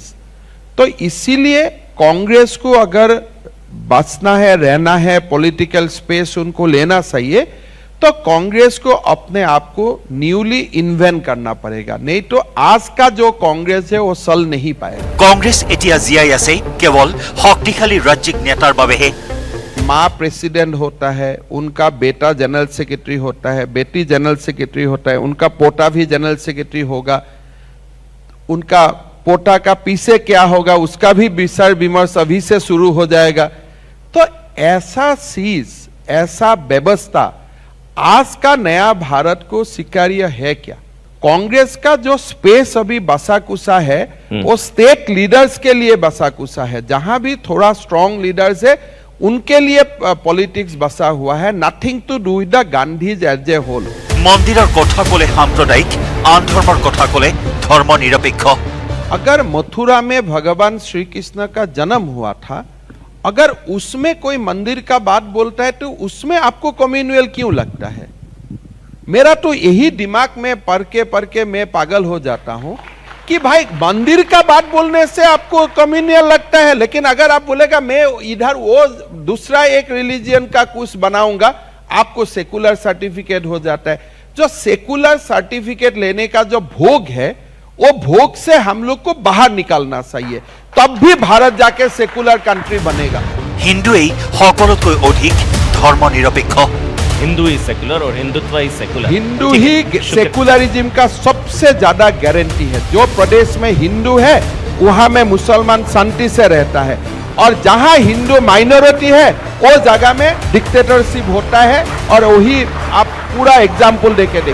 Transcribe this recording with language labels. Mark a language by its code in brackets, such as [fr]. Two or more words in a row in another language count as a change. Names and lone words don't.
[hi] तो इसीलिए कांग्रेस को अगर बचना है, रहना है, [en] political space [hi] उनको लेना चाहिए, तो कांग्रेस को अपने आप को [en] newly invent [hi] करना पड़ेगा, नहीं तो आज का जो कांग्रेस है वो चल नहीं पाएगा। [as] কংগ্ৰেছ এতিয়া জীয়াই আছে কেৱল শক্তিশালী ৰাজ্যিক নেতাৰ বাবেহে। [hi] माँ प्रेसिडेंट होता है, उनका बेटा [en] general secretary [hi] होता है, बेटी [en] general secretary [hi] होता है, उनका पोता भी [en] general secretary [hi] होगा, उनका पोता का पीछे क्या होगा उसका भी विचार विमर्श अभी से शुरू हो जाएगा। तो ऐसा चीज, ऐसा व्यवस्था आज का नया भारत को स्वीकार्य है क्या? कांग्रेस का जो स्पेस अभी बसा कुसा है वो [en] state leaders [hi] के लिए बसा कुसा है, जहां भी थोड़ा [en] strong leaders [hi] है उनके लिए पॉलिटिक्स बसा हुआ है, [en] Nothing to do with the Gandhis as a whole. [as] মন্দিৰৰ কথা ক'লে সাম্প্ৰদায়িক, আন ধৰ্মৰ কথা ক'লে ধৰ্ম নিৰপেক্ষ। [hi] अगर मथुरा में भगवान श्री कृष्ण का जन्म हुआ था, अगर उसमें कोई मंदिर का बात बोलता है तो उसमें आपको कम्युनल क्यों लगता है? मेरा तो यही दिमाग में पढ़ के मैं पागल हो जाता हूं कि भाई मंदिर का बात बोलने से आपको कम्युनल लगता है, लेकिन अगर आप बोलेगा मैं इधर वो दूसरा एक रिलीजियन का कुछ बनाऊंगा, आपको [en] secular certificate [hi] हो जाता है। जो [en] secular certificate [hi] लेने का जो भोग है, वो भोग से हम लोग को बाहर निकालना चाहिए, तब भी भारत जाके [en] secular country [hi] बनेगा। [as] হিন্দুৱেই সকলোতকৈ অধিক ধৰ্ম নিৰপেক্ষ। [hi] हिंदू ही सेकुलर और हिंदुत्व ही सेकुलर। हिंदू ठीक ही है, शुक्रिया। सेकुलरिज्म का सबसे ज्यादा गारंटी है। जो प्रदेश में हिंदू है वहां में मुसलमान शांति से रहता है, और जहां हिंदू माइनॉरिटी है वो जगह में डिक्टेटरशिप होता है, और वही आप पूरा एग्जाम्पल देके देखिए।